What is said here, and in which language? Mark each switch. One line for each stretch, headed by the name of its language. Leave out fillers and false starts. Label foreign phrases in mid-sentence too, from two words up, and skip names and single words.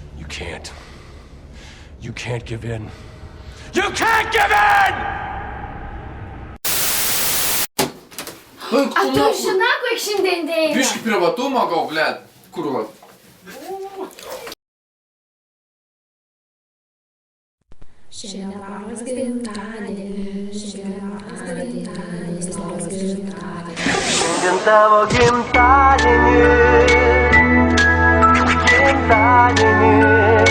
English: can't. You can't give in. You can't give in!
Russian: А точно нахуй
Lithuanian: šiandien dėjo? Biški privatumo gal, blėt. Kurva. Šiandien Lauros gimtadienis, šiandien Lauros gimtadienis. Šiandien tavo gimtadienis, gimtadienis.